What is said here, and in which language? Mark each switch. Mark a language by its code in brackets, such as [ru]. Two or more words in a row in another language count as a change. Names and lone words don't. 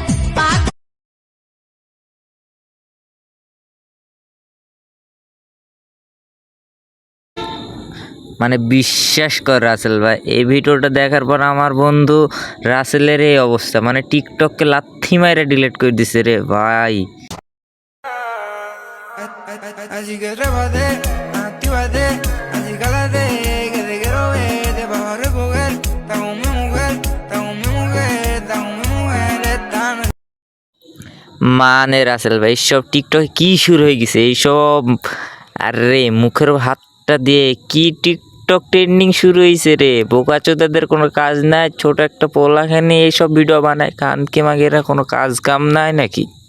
[bn] মানে বিশ্বাস কর রাসেল ভাই, এই ভিডিওটা দেখার পর আমার বন্ধু রাসেলের এই অবস্থা, মানে টিকটককে লাথি মাইরা ডিলিট করে দিছে রে ভাই। [es] Así que trépate, actívate, así cálate, que te quiero ver, te vas a recoger, está con mi mujer, está con mi mujer, está con mi mujer, esta noche. [bn] মানে রাসেল ভাই, এইসব টিকটকে কি শুরু হয়ে গেছে এইসব? আরে মুখের হাতটা দিয়ে কি টিকটক ট্রেন্ডিং শুরু হয়েছে রে? বোকাচোদাদের কোনো কাজ নাই, ছোট একটা পোলাখানি এইসব ভিডিও বানায়, কানকে মাগেরা কোনো কাজ কাম নাই নাকি?